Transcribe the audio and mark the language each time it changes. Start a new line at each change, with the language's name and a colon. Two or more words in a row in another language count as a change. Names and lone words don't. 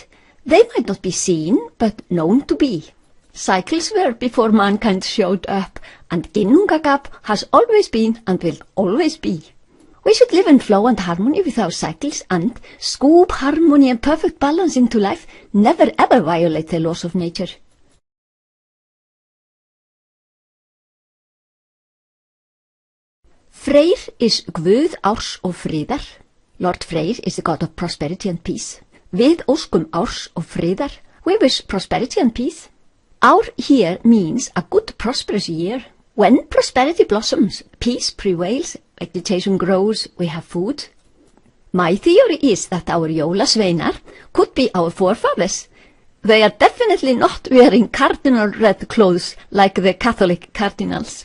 English: They might not be seen, but known to be. Cycles were before mankind showed up, and ginnungagap has always been and will always be. We should live in flow and harmony with our cycles and scoop harmony and perfect balance into life, never ever violate the laws of nature.
Icelandic: Freyr is Guð árs og friðar.
English: Lord Freyr is the god of prosperity and peace.
Icelandic: Við óskum árs og friðar.
English: We wish prosperity and peace. Ár here means a good prosperous year. When prosperity blossoms, peace prevails, vegetation grows, we have food. My theory is that our jólasveinar could be our forefathers. They are definitely not wearing cardinal red clothes like the Catholic cardinals.